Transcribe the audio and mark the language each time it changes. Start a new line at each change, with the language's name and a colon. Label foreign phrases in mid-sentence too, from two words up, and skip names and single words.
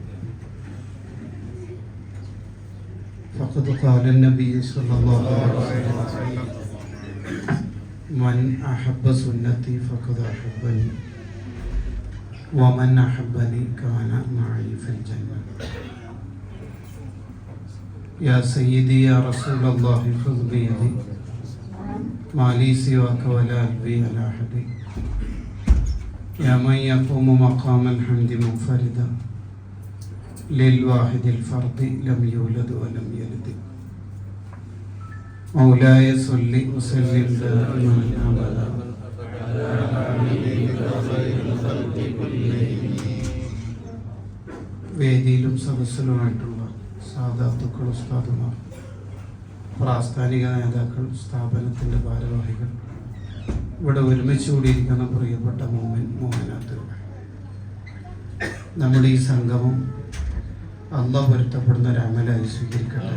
Arabic: فقد قال النبي صلى الله عليه وسلم من أحب سنتي فقد أحبني ومن أحبني كان معي في الجنة يا سيدي يا رسول الله خذ بيدي ما لي سواك ولا قلبي على أحد يا من يقوم مقام الحمد منفردا للواحد الفرد لم يولد ولم يلد مولاي صل وسلم دائما أبدا
Malayalam: വേദിയിലും സദസ്സിലുമായിട്ടുള്ള സാദാത്തുക്കൾ, ഉസ്താദുമാർ, പ്രാസ്ഥാനിക നേതാക്കൾ, സ്ഥാപനത്തിൻ്റെ ഭാരവാഹികൾ, ഇവിടെ ഒരുമിച്ച് കൂടിയിരിക്കുന്ന പ്രിയപ്പെട്ട മോമിനാത്തുകൾ, നമ്മുടെ ഈ സംഗമം അല്ലാഹ് പൊരുത്തപ്പെടുന്ന ഒരു അമലായി സ്വീകരിക്കട്ടെ.